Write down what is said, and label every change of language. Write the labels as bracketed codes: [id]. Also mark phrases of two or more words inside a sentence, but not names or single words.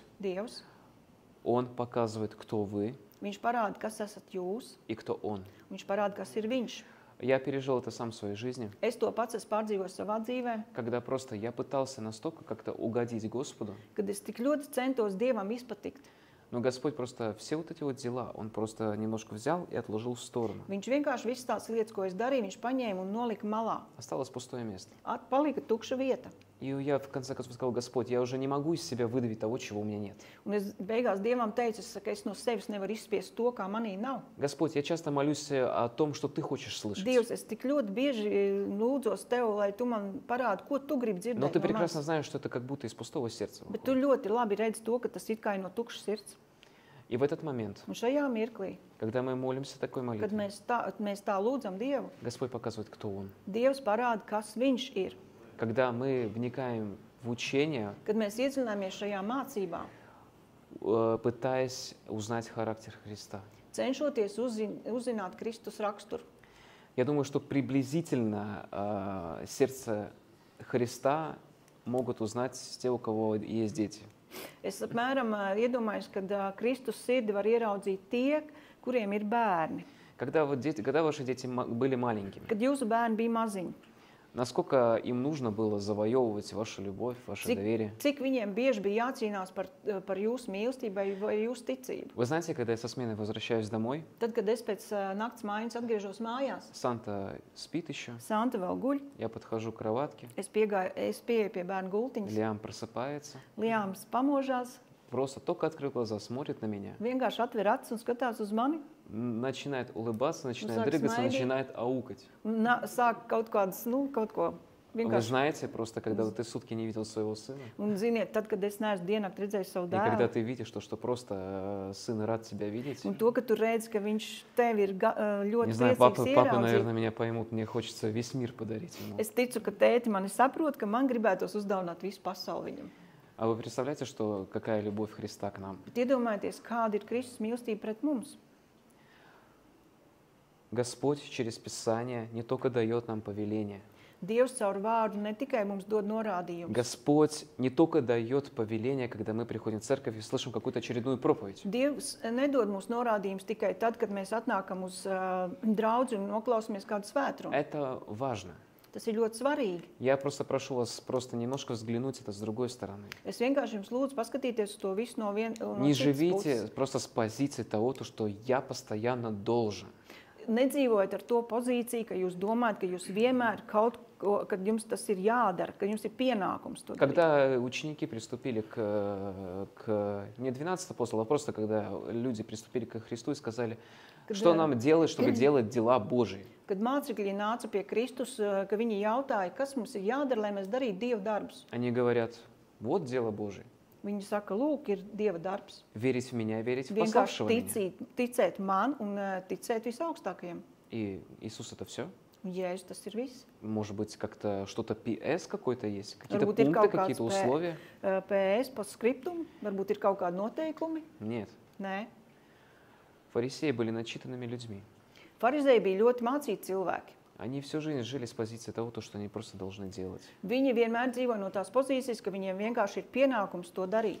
[lv] Dievs, [ru] Он показывает, кто вы [lv] viņš parāda, kas esat jūs, [ru] и кто Он. [lv] viņš parāda, kas ir viņš. [ru] Я пережил это сам в своей жизни, [lv] Es to pats esmu pārdzīvojis savā dzīvē, [ru] когда просто я пытался настолько как-то угодить Господу, [lv] kad es tik ļoti centos Dievam izpatikt. [ru] но Господь просто все вот эти вот дела, Он просто немножко взял и отложил в сторону. [lv] Viņš vienkārši visas tās lietas, ko es darīju, viņš paņēma un nolika malā. [ru] Осталось пустое место. [lv] Palika tukša vieta. [ru] И я в конце концов сказал: Господь, я уже не могу из себя выдавить того, чего у меня нет. [lv] Un es beigās Dievam teicu, es no sevis nevaru izspiest to, kā manī nav. [ru] Господь, я часто молюсь о том, что Ты хочешь слышать. [lv] Dievs, es tik ļoti bieži lūdzos Tev, lai Tu man parādi, ko Tu gribi dzirdēt [ru] Но Ты [lv] no [ru] прекрасно [lv] manis. [ru] знаешь, что это как будто из пустого сердца [lv] Bet Tu [ru] выходит. [lv] ļoti labi redzi to, ka tas it kā ir no tukšas sirds. [ru] И в этот момент, [lv] Un šajā mirklī, [ru] когда мы молимся такой [lv] kad [ru] молитвой, [lv] mēs tā lūdzam Dievu, [ru] Господь показывает, кто Он. [lv] Dievs parāda, kas Viņš ir. [ru] Когда мы вникаем в учение, [lv] Kad mēs iedziļināmies šajā mācībā, [ru] пытаясь узнать характер Христа. [lv] cenšoties uzzināt Kristus raksturu. [ru] Я думаю, что приблизительно сердце Христа могут узнать те, у кого есть дети. [lv] Es apmēram iedomājos, ka Kristus sirdi var ieraudzīt tie, kuriem ir bērni. [ru] Когда ваши дети были маленькими, [lv] Kad jūsu bērni bija maziņi, [ru] насколько им нужно было завоевывать вашу любовь, ваше доверие? [lv] cik viņiem bieži bija jācīnās par jūsu mīlestību vai jūsu ticību? [ru] Вы знаете, когда я со смены возвращаюсь домой, [lv] Tad, kad es pēc nakts mājas atgriežos mājās, [ru] Санта спит еще, [lv] Santa vēl guļ, [ru] я подхожу к кроватке, [lv] es pieeju pie bērna gultiņas, [ru] Лиам просыпается, [lv] Liāms pamožās, [ru] просто только открыл глаза, смотрит на меня, [lv] vienkārši atver acis un skatās uz mani, [ru] начинает улыбаться, начинает [lv] sāk [ru] дрыгаться, [lv] smaidīt. [ru] начинает аукать. [lv] un sāk kaut kādas, kaut ko [ru] Вы [lv] vienkārši. [ru] знаете, просто когда ты сутки не видел своего сына, [lv] Un ziniet, tad, kad es neesmu diennakti redzējis savu [ru] и когда [lv] dēlu, [ru] ты видишь то, что просто сын рад тебя видеть, [lv] un to, ka tu redzi, ka viņš tevi ir [ru] не [lv] ļoti [ru] знаю, [lv] priecīgs [ru] папы, [lv] ieraudzīt. [ru] наверное, меня поймут, мне хочется весь мир подарить ему. [lv] Es ticu, ka tēti mani saprot, ka man gribētos uzdāvināt visu pasauli viņam. [ru] А вы представляете, что какая любовь Христа к нам? [lv] Bet iedomājieties, kāda ir Kristus mīlestība pret mums. [ru] Господь через Писание не только дает нам повеление, [lv] Dievs caur vārdu ne tikai mums dod norādījumus. [ru] Господь не только дает повеление, когда мы приходим в церковь и слышим какую-то очередную проповедь. [lv] Dievs nedod mums norādījumus tikai tad, kad mēs atnākam uz draudzi un noklausāmies kādu svētrumu. [ru] Это важно. [lv] Tas ir ļoti svarīgi. [ru] Я просто прошу вас просто немножко взглянуть это с другой стороны. [lv] Es vienkārši jums lūdzu paskatīties uz to visu no [ru] Не [lv] citas [ru] живите [lv] puses. [ru] просто с позиции того, что я постоянно должен. [lv] Nedzīvojiet ar to pozīciju, ka jūs domājat, ka jūs vienmēr kaut ko, kad jums tas ir jādara, ka jums ir pienākums to darīt. [ru] Когда ученики приступили не 12 апостолов, а просто когда люди приступили к Христу и сказали, что нам делать, чтобы делать дела Божьи. [lv] Kad mācekļi nāca pie Kristus, ka viņi jautāja, kas mums ir jādara, lai mēs darītu Dieva darbus. [ru] Они говорят, вот дело Божие. [lv] Viņi saka, lūk, ir Dieva darbs. [ru] Верить в меня, верить в [lv] Vienkārši [ru] пославшего меня. [lv] ticēt man un ticēt visaugstākajam. [ru] И Иисус это все? [lv] Un Jēzus tas ir viss. [ru] Может быть, как-то что-то PS какой-то есть? Какие-то [lv] Varbūt ir [ru] пункты, [lv] kaut kāds [ru] какие-то условия? [lv] PS postscriptum, varbūt ir kaut kādi noteikumi. [ru] Нет. [lv] Nē. [ru] Фарисеи были начитанными людьми. [lv] Farizēji bija ļoti mācīti cilvēki. [ru] Они всю жизнь жили с позиции того, что они просто должны делать. [lv] Viņi vienmēr dzīvo no tās pozīcijas, ka viņiem vienkārši ir pienākums to darīt.